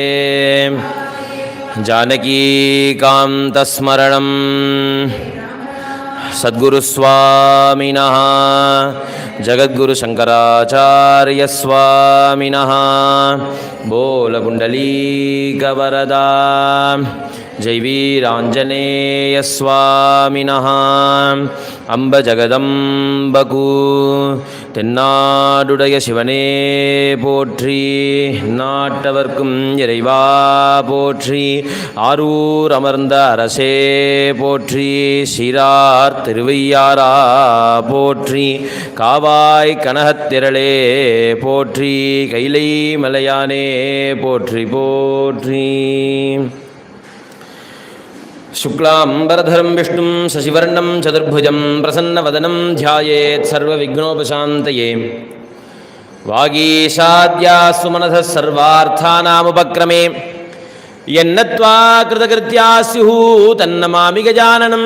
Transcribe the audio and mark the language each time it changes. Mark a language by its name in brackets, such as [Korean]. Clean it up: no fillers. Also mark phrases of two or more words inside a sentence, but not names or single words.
[Sanskrit] जानकीकान्तस्मरणं सद्गुरुस्वामिनः जगद्गुरुशङ्कराचार्यस्वामिनः। बोलकुण्डलीकवरदा जय वीराञ्जनेयस्वामिनः। अम्ब जगदम्बकू [Tamil] தென்னாடுடைய சிவனே போற்றி, நாட்டவர்க்கும் இறைவா போற்றி, ஆரூர் அமர்ந்த அரசே போற்றி, சீரார் திருவையாரா போற்றி, காவாய் கனகத்திரளே போற்றி, கைலை மலையானே போற்றி போற்றி. [Sanskrit] शुक्लांबरधरं विष्णुं शशिवर्णं चतुर्भुजं प्रसन्नवदनं ध्यायेत् सर्वविघ्नोपशान्तये। वागीशाद्यास्तु मनसः सर्वार्थानामुपक्रमे यन्नत्वा कृतकृत्या स्युः तन्नमामि गजाननं।